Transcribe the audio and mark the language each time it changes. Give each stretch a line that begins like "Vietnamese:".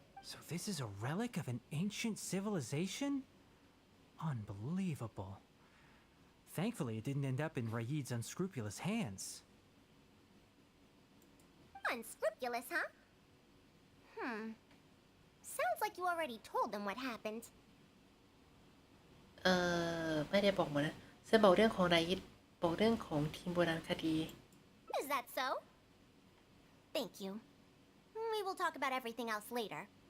English: So this is a relic of an ancient civilization? Unbelievable. Thankfully, it didn't end up in Raid's unscrupulous hands. Unscrupulous, huh? Sounds like you already told them what happened.
Thai: ไม่ได้บอกหมดนะฉันบอกเรื่องของไรยิตบอกเรื่องของทีมโบราณคดี
English: Is that so? Thank you. We will talk about everything else later.